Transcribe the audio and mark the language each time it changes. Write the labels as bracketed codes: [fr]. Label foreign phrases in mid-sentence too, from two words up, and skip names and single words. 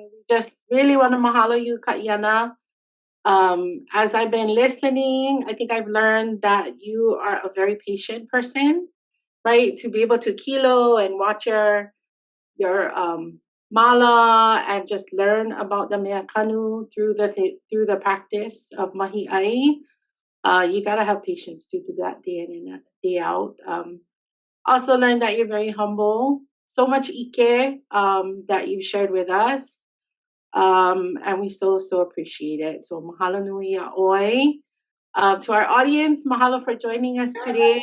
[en] We just really want to mahalo you, Kaʻiana. As I've been listening, I think I've learned that you are a very patient person, right? To be able to kilo and watch your mala and just learn about the [haw] mea kanu [en] through the practice of [haw] mahi ʻai. [en] You gotta have patience to do that day in and day out. Also learned that you're very humble. So much ike that you've shared with us. And we so appreciate it. So [haw] mahalo nui a oi. [en] To our audience, mahalo for joining us today.